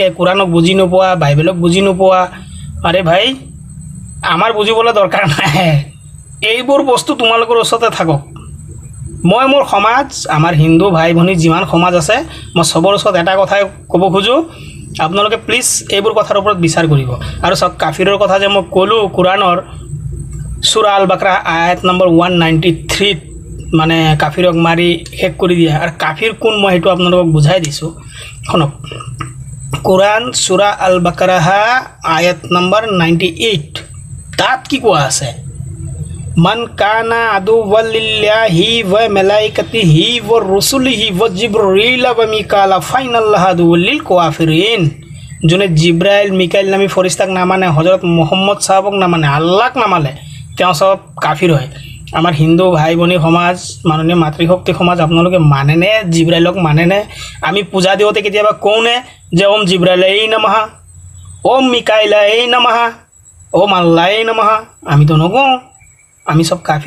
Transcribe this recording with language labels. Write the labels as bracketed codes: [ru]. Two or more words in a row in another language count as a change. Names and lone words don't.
[as] কোৰানক বুজি নোপোৱা বাইবেলক বুজি নোপোৱা আৰে ভাই আমাৰ বুজিবলৈ দৰকাৰ নাই এইবোৰ বস্তু তোমালোকৰ ওচৰতে থাকক মই মোৰ সমাজ আমাৰ হিন্দু ভাই ভনী যিমান সমাজ আছে মই সবৰ ওচৰত এটা কথাই ক'ব খোজো আপোনালোকে প্লিজ এইবোৰ কথাৰ ওপৰত বিচাৰ কৰিব আৰু সব কাফিৰৰ কথা যে মই ক'লো কোৰানৰ সূৰা আল বাকৰা আয়াত নম্বৰ 193 মানে কাফিৰক মাৰি শেষ কৰি দিয়া আৰু কাফিৰ কোন মই হেতু আপোনালোকক বুজাই দিছো শুনক কোৰান সূৰা আল বাকৰা আয়াত নম্বৰ 98 তাত কি কোৱা আছে [ar] من كان عدوا لله و ملائكته و رسله و جبريل و ميكال فإن الله عدو للكافرين [as] যোনে জিব্রাইল মিকাইল নামি ফৰিস্তাক না মানে হযরত মুহাম্মদ সাহাবক না মানে আল্লাহক না মানে তেওঁ সব কাফিৰ হয় আমাৰ হিন্দু ভাই ভনী সমাজ মাননীয় মাতৃশক্তি সমাজ আপোনালোকে মানেনে জিব্রাইলক মানেনে আমি পূজা দিওতে কেতিয়াবা কোনে যে ওম জিব্রাইলাই নমঃ ওম মিকাইলাই নমঃ ওম আল্লাই নমঃ আমি তো নকওঁ আমি সব কাফিৰ